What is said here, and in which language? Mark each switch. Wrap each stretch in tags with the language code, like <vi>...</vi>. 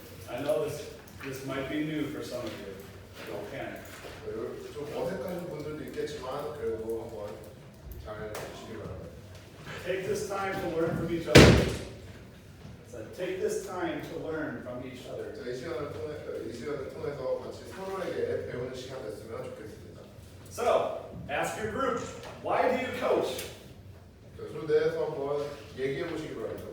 <en>I know this might be new for some of you. Don't panic.</en> <ko>좀 어색하신 분들도 있겠지만 그래도 한번 잘 해주시기 바랍니다.</ko> <en>Take this time to learn from each other. So take this time to learn from each other.</en> <ko>이 시간을 통해서 같이 서로에게 배우는 시간 됐으면 좋겠습니다.</ko> <en>So, ask your group, why do you coach?</en> <ko>그에 대해서 한번 얘기해 보시기 바랍니다.</ko>